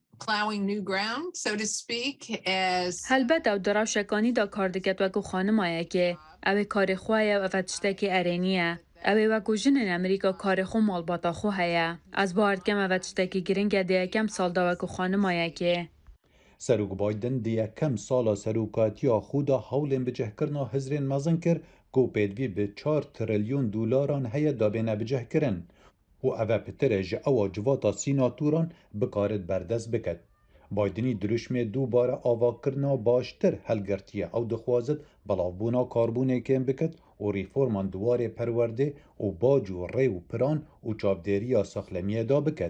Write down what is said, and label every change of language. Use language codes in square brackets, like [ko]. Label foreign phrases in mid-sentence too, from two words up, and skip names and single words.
[ku] هەلبەت ئەو دەڕەوشەکانیدا کار دەکەت وەکو خانمایەکێ ئەوێ کارێ خوایە و ئەڤە تشتێکی ئەرێنیە. ئەوێ وەکو ژنên ئەمریکا کارێ خۆ ماڵباتە خۆ هەیە. ئەس باوەڕدکەم ئەڤە تشتێکی گرنگە دە یەکەم ساڵدا وەکو خانمایەکێ. سەرۆک بایدن دە یەکەم ساڵا سەرۆکاتییا خودا هەوڵێن بجهکردنا هزرên mezin kir ku pêdivî bi 4 trilyûn $dolan heye dabêne bicehkirin û ev pitir e ji ewa civata sînatûran bikarit berdest biket. Baydinî dirûşmê dûbare avakirina baştir helgirtiye ew dixwazit belavbûna karbûnekên biket û rîforman diwarê perwerdê û bac û rê û piran û çavdêriya sexlemiyê da biket.